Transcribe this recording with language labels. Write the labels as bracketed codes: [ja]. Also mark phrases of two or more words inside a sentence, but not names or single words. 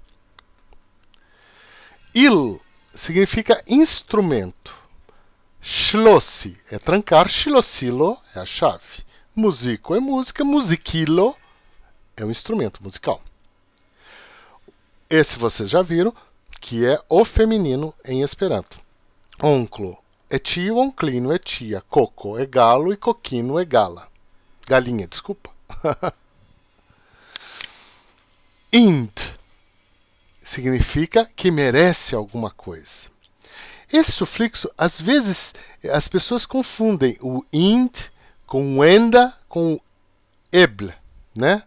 [pt] Il significa instrumento. Schlossi é trancar. Schlossilo é a chave. Musico é música. Musicilo é um instrumento musical. Esse vocês já viram, que é o feminino em Esperanto. Onclo é tio, onclino é tia. Coco é galo e coquino é gala. Galinha, desculpa. Ind significa que merece alguma coisa. Esse sufixo, às vezes, as pessoas confundem o ind com o enda com o eble, né?